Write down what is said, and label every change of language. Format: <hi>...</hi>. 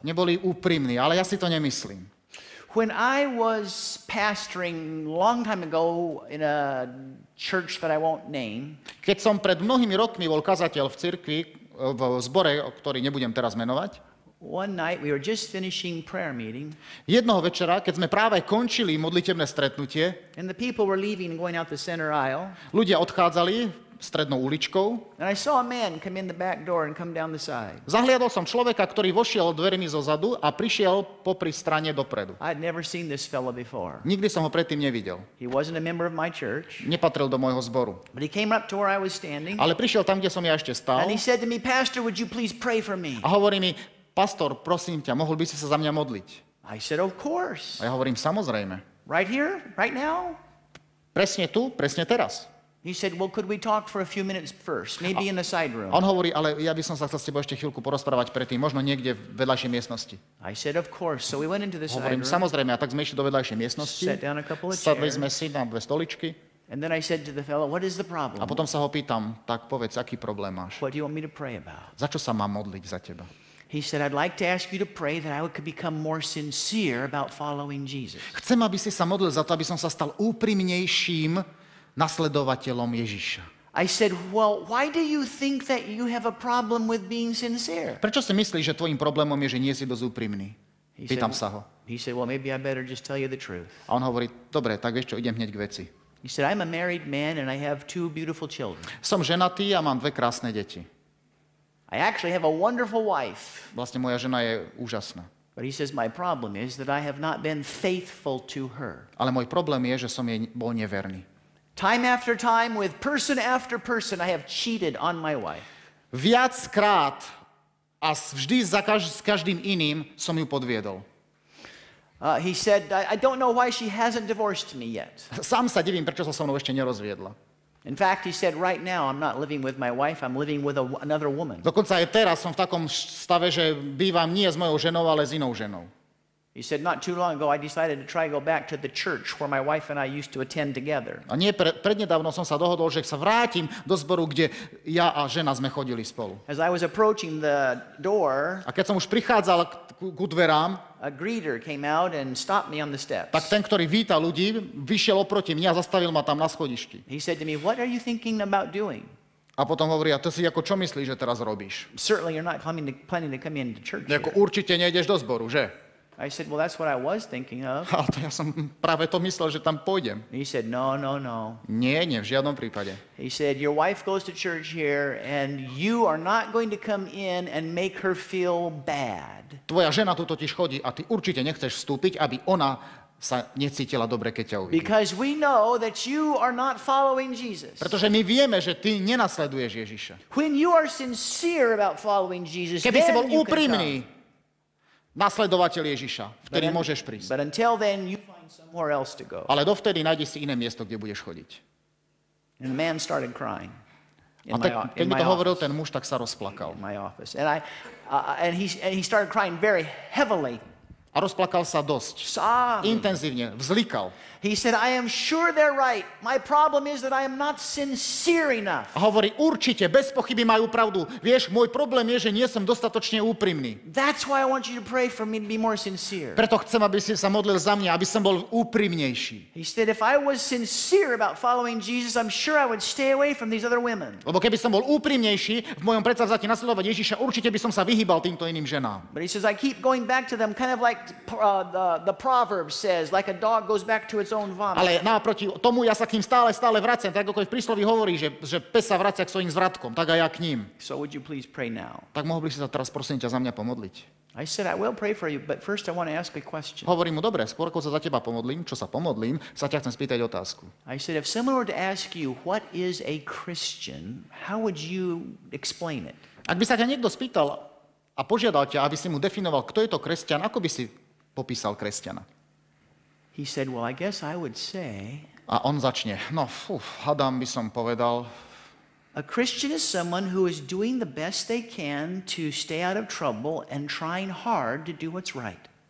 <sk>Neboli úprimní, ale ja si to nemyslím.</sk> <en>When I was pastoring a long time ago in a church that I won't name,</en> <sk>Keď som pred mnohými rokmi bol kazateľ v cirkvi, v zbore, ktorý nebudem teraz menovať,</sk> <en>one night we were just finishing prayer meeting,</en> <sk>jednoho večera, keď sme práve končili modlitebné stretnutie,</sk> <en>and the people were leaving and going out the center aisle,</en> <sk>ľudia odchádzali strednou uličkou.</sk> <en>and I saw a man come in the back door and come down the side.</en> <sk>Zahliadol som človeka, ktorý vošiel dvermi zo zadu a prišiel popri strane dopredu.</sk> <en>I'd never seen this fella before.</en> <sk>Nikdy som ho predtým nevidel.</sk> <en>He wasn't a member of my church,</en> <sk>Nepatril do môjho zboru.</sk> <en>but he came up to where I was standing,</en> <sk>Ale prišiel tam, kde som ja ešte stál</sk> <en>and he said to me, Pastor, would you please pray for me?</en> <sk>a hovorí mi, pastor, prosím ťa, mohol by si sa za mňa modliť?</sk> <en>I said, of course.</en> <sk>A ja hovorím, samozrejme.</sk> <en>Right here? Right now?</en> <sk>Presne tu, presne teraz.</sk> <en>He said, well, could we talk for a few minutes first, maybe in the side room?</en> <sk>On hovorí, ale ja by som sa chcel s tebou ešte chvíľku porozprávať predtým, možno niekde v vedľajšej miestnosti.</sk> <en>I said, of course. So we went into the side</en> <sk>Hovorím,</sk> <en>room,</en> <sk>samozrejme, a tak sme išli do vedľajšej miestnosti,</sk> <en>sat down a couple of</en> <sk>sadli</sk> <en>chairs,</en> <sk>sme si na 2 stoličky</sk> <en>and then I said to the fellow, what is the problem?</en> <sk>a potom sa ho pýtam, tak povedz, aký problém máš?</sk> <en>What do you want me to pray about?</en> <sk>Za čo sa mám modliť za teba?</sk> <en>He said, I'd like to ask you to pray that I could become more sincere about following Jesus.</en> <sk>Chcem, aby si sa modlil za to, aby som sa stal úprimnejším nasledovateľom Ježiša.</sk> <en>I said, well, why do you think that you have a problem with being sincere?</en> <sk>Prečo si myslíš, že tvojim problémom je, že nie si dosť úprimný? Pýtam sa ho.</sk> <en>He said, well, maybe I better just tell you the truth.</en> <sk>A on hovorí, dobre, tak vieš čo, idem hneď k veci.</sk> <en>He said, I'm a married man and I have 2 beautiful children.</en> <sk>Som ženatý a mám 2 krásne deti.</sk> <en>I actually have a wonderful wife.</en> <sk>Vlastne moja žena je úžasná.</sk> <en>But he says, my problem is that I have not been faithful to her.</en> <sk>Ale môj problém je, že som jej bol neverný.</sk> <en>Time after time, with person after person, I have cheated on my wife.</en> <sk>Viackrát a vždy s každým iným som ju podviedol.</sk> <en>He said, I don't know why she hasn't divorced me yet.</en> <sk>Sám sa divím, prečo sa so mnou ešte nerozviedla.</sk> <en>In fact, he said, right now, I'm not living with my wife, I'm living with another woman.</en> <sk>Dokonca aj teraz som v takom stave, že bývam nie s mojou ženou, ale s inou ženou.</sk> <en>He said, not too long ago, I decided to try to go back to the church where my wife and I used to attend together.</en> <sk>A nie prednedávno som sa dohodol, že sa vrátim do zboru, kde ja a žena sme chodili spolu.</sk> <en>As I was approaching the door,</en> <sk>A keď som už prichádzal ku dverám,</sk> <en>a greeter came out and stopped me on the steps.</en> <sk>tak ten, ktorý víta ľudí, vyšiel oproti mne a zastavil ma tam na schodišti.</sk> <en>He said to me, what are you thinking about doing?</en> <sk>A potom hovorí, a to si ako čo myslíš, že teraz robíš?</sk> <en>Certainly you're not planning to come into church here.</en> <sk>Ako určite nejdeš do zboru, že?</sk> <en>I said, well, that's what I was thinking of.</en> <sk>A to ja som práve to myslel, že tam pôjdem.</sk> <en>He said, no, no, no.</en> <sk>Nie, v žiadnom prípade.</sk> <en>He said, your wife goes to church here and you are not going to come in and make her feel bad.</en> <sk>Tvoja žena tu totiž chodí a ty určite nechceš vstúpiť, aby ona sa necítila dobre, keď ťa uvidí.</sk> <en>Because we know that you are not following Jesus.</en> <sk>Pretože my vieme, že ty nenasleduješ Ježiša.</sk> <en>When you are sincere about following Jesus,</en> <sk>Keby si bol</sk> <en>then you can come.</en> <sk>úprimný nasledovateľ Ježiša, vtedy môžeš prísť.</sk> <en>But until then, you find somewhere else to go.</en> <sk>Ale dovtedy nájdeš si iné miesto, kde budeš chodiť.</sk> <en>And the man started crying</en> <sk>A keď mi to hovoril ten muž, tak sa rozplakal.</sk> <en>in my office. And he started crying very heavily,</en> <sk>A rozplakal sa dosť.</sk> <en>sobbing.</en> <sk>Intenzívne, vzlikal.</sk> <en>He said, I am sure they're right. My problem is that I am not sincere enough.</en> <sk>A hovorí, určite, bez pochyby majú pravdu. Vieš, môj problém je, že nie som dostatočne úprimný.</sk> <en>That's why I want you to pray for me to be more sincere.</en> <sk>Preto chcem, aby si sa modlil za mňa, aby som bol úprimnejší.</sk> <en>He said, if I was sincere about following Jesus, I'm sure I would stay away from these other women.</en> <sk>Lebo keby som bol úprimnejší v mojom predsavzatí nasledovať Ježiša, určite by som sa vyhýbal týmto iným ženám.</sk> <en>But he says, I keep going back to them kind of like the proverb says, like a dog goes back to its own vomit.</en> <sk>Ale naproti tomu ja sa k ním stále vraciam, tak ako v prísloví hovorí, že pes sa vracia k svojim zvratkom, tak aj ja k ním.</sk> <en>So would you please pray now?</en> <sk>Tak mohol by si sa teraz prosím ťa za mňa pomodliť.</sk> <en>I said, I will pray for you, but first I want to ask a question.</en> <sk>Hovorím mu, dobre, skôr ako sa za teba pomodlím, čo sa pomodlím, sa ťa chcem spýtať otázku.</sk> <en>I said, if someone were to ask you, what is a Christian, how would you explain it?</en> <sk>Ak by sa ťa niekto spýtal a požiadal ťa, aby si mu definoval, kto je to kresťan, ako by si popísal kresťana?</sk> <en>He said, well, I guess I would say</en> <sk>A on začne, hadám by som povedal,</sk> <en>a Christian is someone who is doing the best they can to stay out of trouble and trying hard to do what's right.</en>